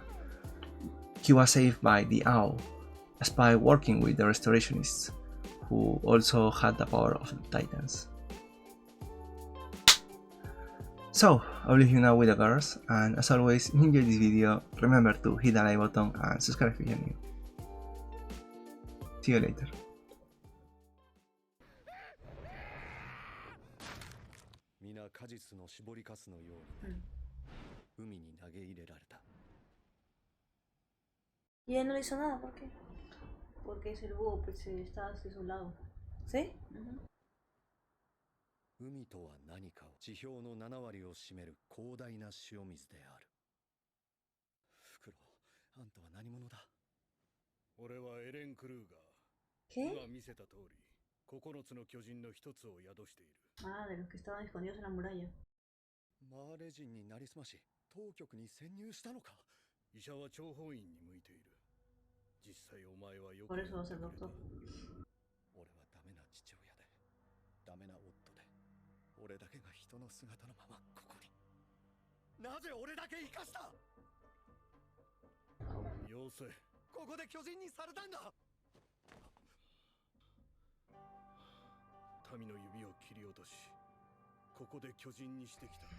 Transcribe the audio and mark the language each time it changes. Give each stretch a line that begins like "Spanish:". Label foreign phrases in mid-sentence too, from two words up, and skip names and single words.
English: He was saved by the Owl, a spy working with the Restorationists, who also had the power of the Titans. So, I'll leave you now with the girls, and as always, if you enjoyed this video, remember to hit the like button and subscribe if you're new. See you later.
Japanese: 皆果実の絞りかすのように、海に投げ入れられた。
Spanish: Y él no le hizo nada, ¿por qué? Porque ese búho pues estaba hacia su lado. ¿Sí?
Japanese: 海とは何かを地表の7割を占める広大な塩水である。フクロウ、あんたは何者だ？俺はエレン・クルーガー。今見せた通り、9つの巨人の一つを宿している。
Spanish: Ah, de los que estaban escondidos en la muralla.
Japanese: マーレ人になりすまし、当局に潜入したのか？医者は諜報員に向いている。実際お前はよく。
Spanish: Por eso va a ser doctor.
Japanese: 俺はダメな父親で、ダメな夫で、俺だけが人の姿のままここに。なぜ俺だけ生かした？よせ、ここで巨人にされたんだ。民の指を切り落とし、ここで巨人にしてきた。